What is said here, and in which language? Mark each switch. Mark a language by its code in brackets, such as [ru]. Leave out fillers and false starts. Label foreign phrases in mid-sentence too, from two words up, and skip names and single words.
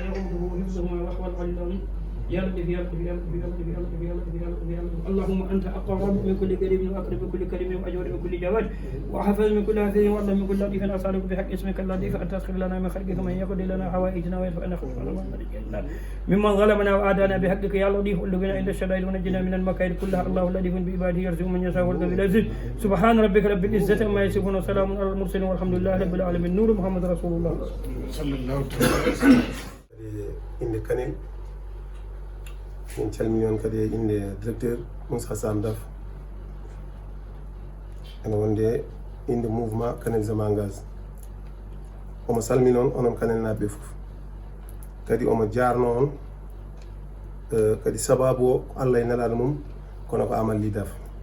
[ar] يؤوده حفظهما وهو العلي العظيم يا لطيف يا لطيف يا لطيف يا لطيف يا لطيف يا لطيف يا لطيف يا لطيف اللهم انت اقرب من كل كريم واقرب من كل كريم واجود من كل جواد وحفظ من كل حفيظ وارض من كل لطيف اسالك بحق اسمك اللطيف ان تسخر لنا من خلقك من يقضي لنا حوائجنا ويدفع عنا ممن ظلمنا وعادانا بحقك يا لطيف قل بنا عند الشدائد ونجنا من المكائد كلها الله لطيف بعباده يرزق من يشاء والقوي العزيز سبحان ربك رب العزه عما يصفون وسلام على المرسلين والحمد لله رب العالمين نور محمد رسول الله صلى الله عليه وسلم. [ff] min calmini on kadi e inde directeur Moussa Sam Daf ene wonde inde [fr] mouvement canalisme engage [ff] omo salmini on onon kanelnaɓe ɓe foof kadi omo jarno on kadi sababu o ko Allah e nelaɗo mum kono ko Amadou Ly Daf